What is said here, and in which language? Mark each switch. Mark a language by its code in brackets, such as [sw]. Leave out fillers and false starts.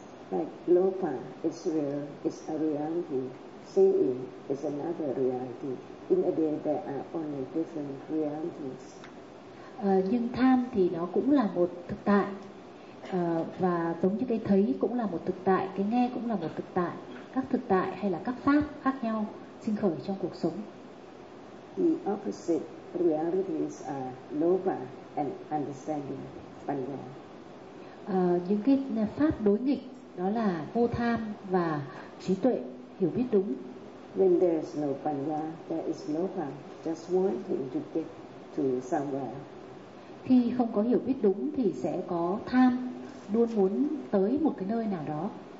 [en] Like lopa is real, is a reality. Seeing is another reality. In a day there are only different realities. [vi] Nhưng tham thì nó cũng là một thực tại, và giống như cái thấy cũng là một thực tại, cái nghe cũng là một thực tại. Các thực tại hay là các pháp khác nhau sinh khởi trong cuộc sống. [en] The opposite realities are lopa and understanding panya. [vi] Những cái pháp đối nghịch đó là vô tham và trí tuệ, hiểu biết đúng. [en] When there is no panya, there is lopa, just wanting to get to somewhere. [vi] Khi không có hiểu biết đúng thì sẽ có tham, luôn muốn tới một cái nơi nào đó.